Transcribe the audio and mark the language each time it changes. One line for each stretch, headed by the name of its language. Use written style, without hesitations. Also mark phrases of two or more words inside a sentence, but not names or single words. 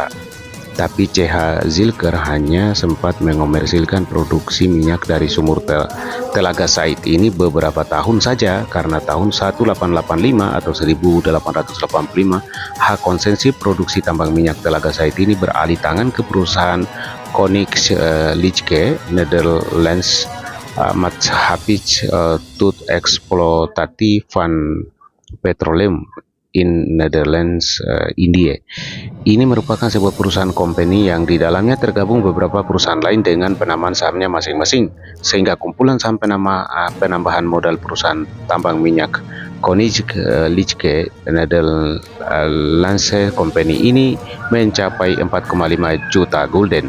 Indonesian: Tapi CH Zilker hanya sempat mengomersilkan produksi minyak dari sumur Telaga Said ini beberapa tahun saja, karena tahun 1885 atau 1885 hak konsesi produksi tambang minyak Telaga Said ini beralih tangan ke perusahaan Koninklijke Nederlands Maatschappij tot Exploitatie van Petroleum in Netherlands India. Ini merupakan sebuah perusahaan company yang di dalamnya tergabung beberapa perusahaan lain dengan penamaan sahamnya masing-masing, sehingga kumpulan saham penambahan modal perusahaan tambang minyak Koninklijke Nederlandse Company ini mencapai 4,5 juta gulden.